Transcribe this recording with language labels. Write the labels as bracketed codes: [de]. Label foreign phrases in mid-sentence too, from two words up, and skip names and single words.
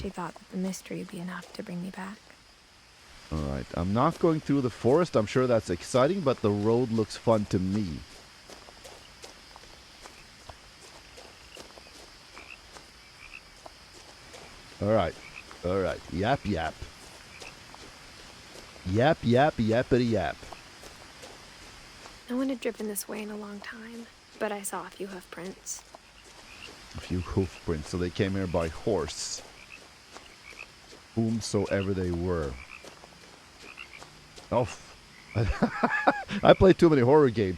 [en] she thought that the mystery would be enough to bring me back. Alright, I'm not going through the forest. I'm sure that's exciting, but the road looks fun to me. Alright, alright. Yap, yap. Yap, yap, yappity yap. No one had driven this way in a long time, but I saw a few hoof prints. A few hoof prints, so they came here by horse. Whomsoever they were. Oh, I play too many horror games.